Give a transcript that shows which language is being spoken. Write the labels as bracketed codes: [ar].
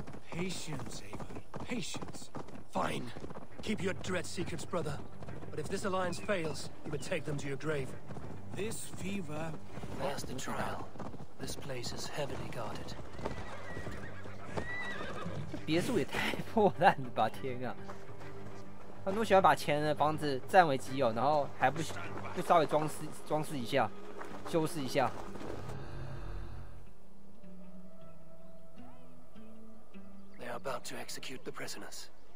[en] Patience, Eivor. Patience. Fine. Keep your dread secrets, brother. But if this alliance fails, you would take them to your grave. This fever... There's the trial. This place is heavily guarded. [zh] 别墅也太破烂了吧！天啊，很多喜欢把前人的房子占为己有，然后还不稍微装饰一下，修饰一下。 [en] They are about to execute the prisoners.